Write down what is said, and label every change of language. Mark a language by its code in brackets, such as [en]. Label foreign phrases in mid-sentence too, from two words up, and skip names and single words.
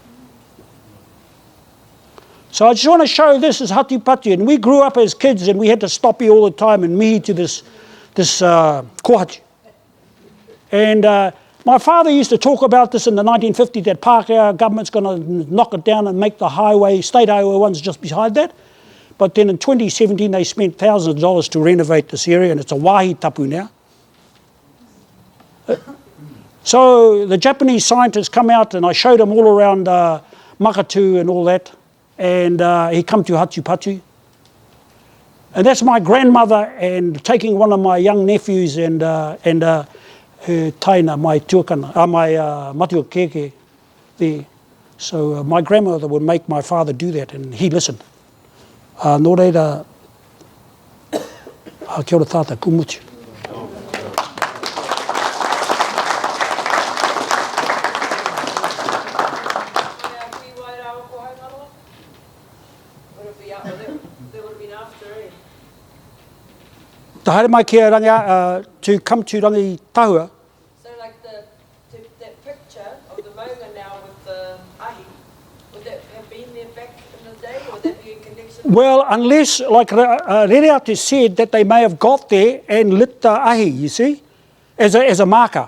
[en] So I just want to show this as Hatupatu, and we grew up as kids and we had to stop here all the time and mihi to this kohatu. And my father used to talk about this in the 1950s, that Pākehā government's going to knock it down and make the highway, state highway ones just beside that. But then in 2017 they spent thousands of dollars to renovate this area, and it's a [mi] wāhi tapu [en] now. So the Japanese scientists come out, and I showed them all around Makatu and all that, and he come to Hatupatu. And that's my grandmother, and taking one of my young nephews and her taina, my tuakana, my [mi] matua keke [en] there. So my grandmother would make my father do that, and he listened. [mi] Nō reira, kia ora tātou, kumutu. Tā haere mai kia ranga, [en] to come to rangi tahua. So like that picture of the maunga now with the ahi, would that have been there back in the day, or would that be in connection? Well, unless, like Rereate said, that they may have got there and lit the ahi, you see, as a marker.